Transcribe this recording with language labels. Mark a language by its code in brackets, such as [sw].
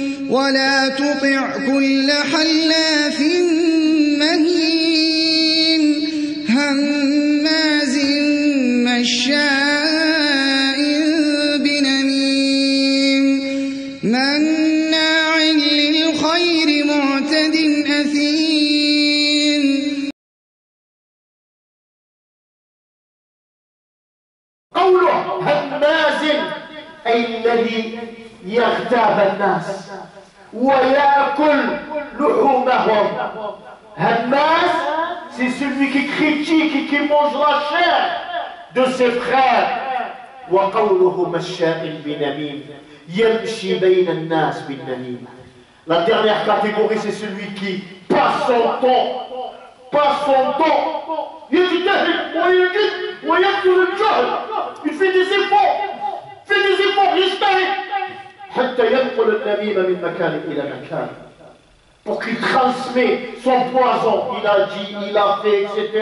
[ar] ولا تطع كل حلاف مهين هماز مشاء بنميم مناع للخير معتد أثيم. قوله هماز أي الذي يغتاب الناس ويأكل لحومهم. [fr] Hamas, c'est celui qui critique et qui mange la chair de ses frères. [ar] وقوله مشاء بنميم يمشي بين الناس بالنميمة. [fr] La dernière catégorie, c'est celui qui passe son temps. [ar] يجتهد ويجد ويبذل الجهد. [fr] Il fait des efforts. [ar] يجتهد حتى ينقل النميمة من مكان إلى مكان. [fr] Pour qu'il transmet son poison, il a dit, il a fait, etc.